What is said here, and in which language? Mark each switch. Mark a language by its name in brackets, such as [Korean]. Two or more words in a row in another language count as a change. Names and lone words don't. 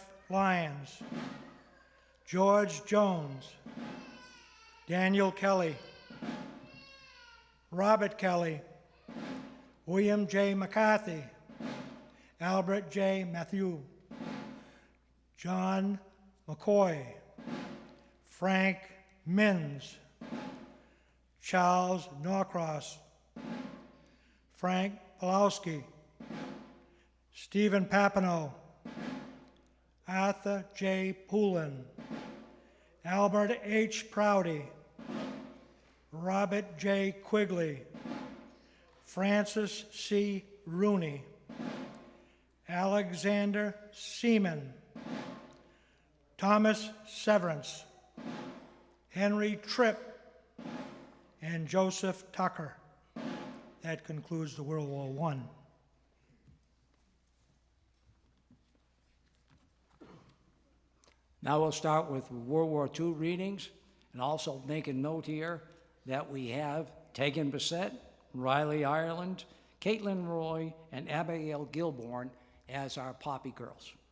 [English] Lyons, George Jones, Daniel Kelly, Robert Kelly, William J. McCarthy, Albert J. Matthew, John McCoy, Frank Minns, Charles Norcross, Frank Pulowski, Stephen Papineau, Arthur J. Poulin, Albert H. Prouty, Robert J. Quigley, Francis C. Rooney, Alexander Seaman, Thomas Severance, Henry Tripp, and Joseph Tucker. That concludes the World War I. Now we'll start with World War II readings, and also make a note here that we have Tegan Bissett, Riley Ireland, Caitlin Roy, and Abigail Gilborn as our Poppy Girls.